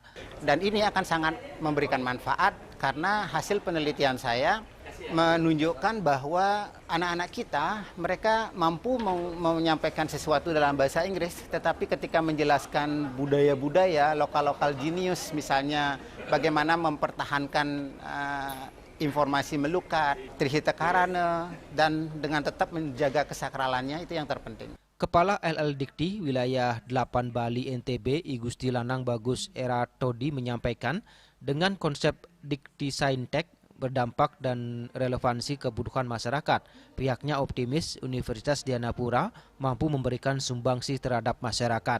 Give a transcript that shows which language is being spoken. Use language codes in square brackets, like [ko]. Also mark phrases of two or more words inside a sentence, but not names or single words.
[id] Dan ini akan sangat memberikan manfaat karena hasil penelitian saya menunjukkan bahwa anak-anak kita, mereka mampu menyampaikan sesuatu dalam bahasa Inggris, tetapi ketika menjelaskan budaya-budaya, lokal-lokal jenius, misalnya bagaimana mempertahankan informasi melukat, trihita karana, dan dengan tetap menjaga kesakralannya, itu yang terpenting. Kepala LL Dikti Wilayah 8 Bali NTB, I Gusti Lanang Bagus Eratodi menyampaikan, dengan konsep Dikti Saintek berdampak dan relevansi kebutuhan masyarakat, pihaknya optimis Universitas Dianapura mampu memberikan sumbangsi terhadap masyarakat.